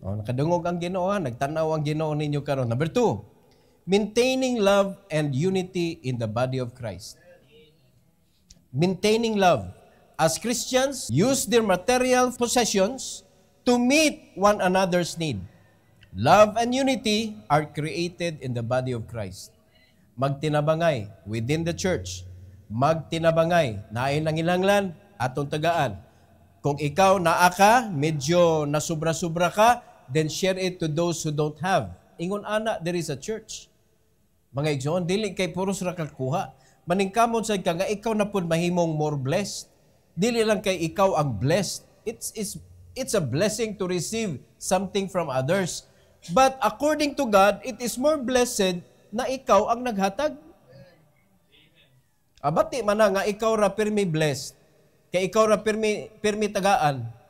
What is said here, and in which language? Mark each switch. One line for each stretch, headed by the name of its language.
Cebuano: Nakadungog ang Ginoo, nagtanaw ang Ginoo ninyo karon.
English: Number 2, maintaining love and unity in the body of Christ. Maintaining love. As Christians, use their material possessions to meet one another's need. Love and unity are created in the body of Christ.
Cebuano: Magtinabangay
English: within the church.
Cebuano: Magtinabangay. Naay nanginanglan, atong tagaan. Kung ikaw naa ka, medyo nasubra-subra ka,
English: then share it to those who don't have.
Cebuano: Ingon ana,
English: there is a church.
Cebuano: Mga igsoon, dili kay puros ra kakuha. Maningkamon sa ka nga ikaw na pud mahimong more blessed. Dili lang kay ikaw ang blessed.
English: It's a blessing to receive something from others. But according to God, it is more blessed
Cebuano: na ikaw ang naghatag. Abati man nga ikaw ra pirmi blessed. Kay ikaw ra pirmi tagaan.